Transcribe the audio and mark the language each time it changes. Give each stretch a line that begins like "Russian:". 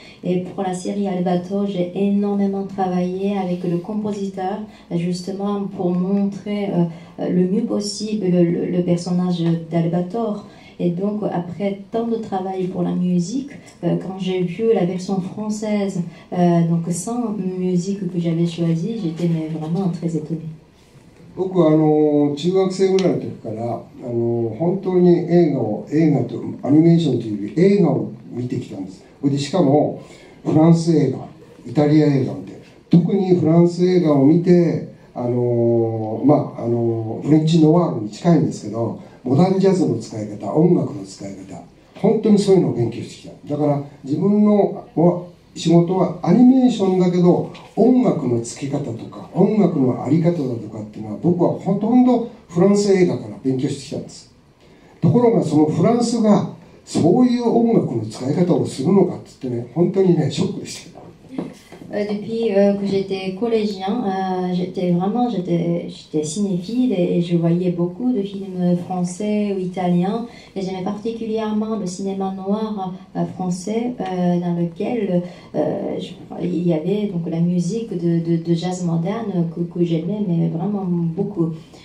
French: Et pour la série Albator, j'ai énormément travaillé avec le compositeur, justement pour montrer le mieux possible le personnage d'Albator. Et donc, après tant de travail pour la musique, quand j'ai vu la version française, donc sans musique que j'avais choisie, j'étais vraiment très étonnée.
Japanese: 僕は中学生ぐらいの時から本当に映画とアニメーションというより映画を見てきたんです。でしかもフランス映画、イタリア映画で特にフランス映画を見てフレンチノワールに近いんですけど、モダンジャズの使い方、音楽の使い方、本当にそういうのを勉強してきた。だから自分の仕事はアニメーションだけど音楽の付き方とか音楽の在り方だとかっていうのは僕はほとんどフランス映画から勉強してきたんです。ところがそのフランスがそういう音楽の使い方をするのかって言ってね、本当にねショックでした。
French: Depuis que j'étais collégien, j'étais cinéphile et je voyais beaucoup de films français ou italiens et j'aimais particulièrement le cinéma noir français dans lequel il y avait donc la musique de jazz moderne que j'aimais mais vraiment beaucoup.